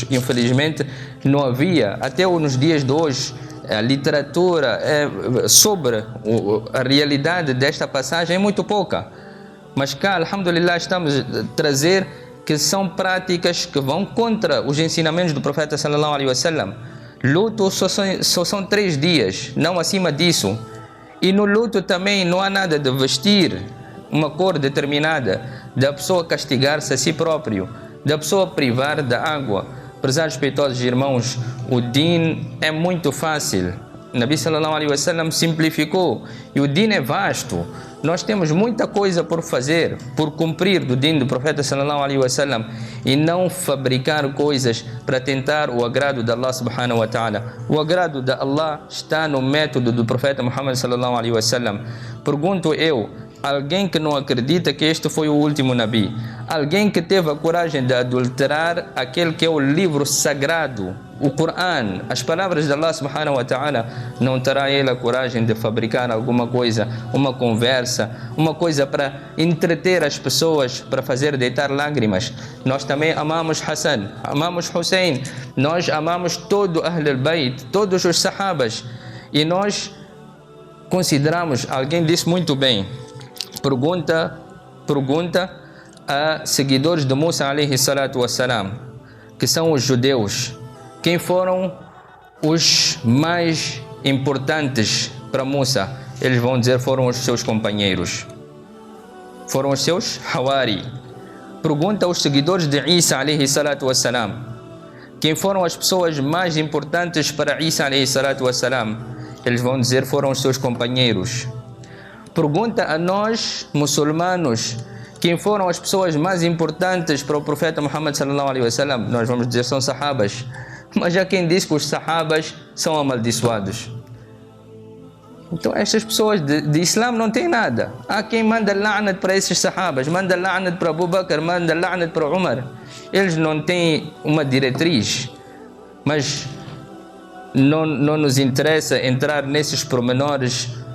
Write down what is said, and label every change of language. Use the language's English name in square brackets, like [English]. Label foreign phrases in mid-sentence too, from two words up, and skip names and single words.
[Portuguese] Infelizmente não havia, até nos dias de hoje, a literatura sobre a realidade desta passagem é muito pouca. Mas cá, alhamdulillah, estamos a trazer que são práticas que vão contra os ensinamentos do profeta [Arabic] صلى الله عليه وسلم. [Portuguese] Luto só são 3 dias, não acima disso. E no luto também não há nada de vestir uma cor determinada, da pessoa castigar-se a si próprio, da pessoa privar da água. Prezados respeitosos irmãos, o Din é muito fácil. [Arabic] نبي صلى الله عليه وسلم [Portuguese] simplificou e o Din é vasto. Nós temos muita coisa por fazer, por cumprir do Din do profeta [Arabic] صلى الله عليه وسلم [Portuguese] e não fabricar coisas para tentar o agrado de [Arabic] الله سبحانه وتعالى. [Portuguese] O agrado de Allah está no método do profeta Muhammad [Arabic] صلى الله عليه وسلم. [Portuguese] Pergunto eu, alguém que não acredita que este foi o último Nabi, alguém que teve a coragem de adulterar aquele que é o livro sagrado, o Coran, as palavras de [Arabic] الله سبحانه وتعالى, [Portuguese] não terá ele a coragem de fabricar alguma coisa, uma conversa, uma coisa para entreter as pessoas, para fazer deitar lágrimas. Nós também amamos Hassan, amamos Hussein, nós amamos todo [Arabic] أهل البيت, [Portuguese] todos os Sahabas, e nós consideramos, alguém disse muito bem, pergunta a seguidores de Musa [Arabic] عليه الصلاة والسلام, [Portuguese] que são os judeus, quem foram os mais importantes para Musa? Eles vão dizer foram os seus companheiros, foram os seus Hawari. Pergunta aos seguidores de Isa [Arabic] عليه الصلاة والسلام, [Portuguese] quem foram as pessoas mais importantes para Isa [Arabic] عليه الصلاة والسلام? [Portuguese] Eles vão dizer foram os seus companheiros. Pergunta a nós, muçulmanos, quem foram as pessoas mais importantes para o profeta Muhammad [Arabic] صلى الله عليه وسلم? [Portuguese] Nós vamos dizer são sahabas. Mas há quem diz que os sahabas são amaldiçoados. Então estas pessoas de Islã não têm nada. Há quem manda la'nat para esses sahabas, manda la'nat para Abu Bakr, manda la'nat para Umar. Eles não têm uma diretriz. Mas não nos interessa entrar nesses pormenores.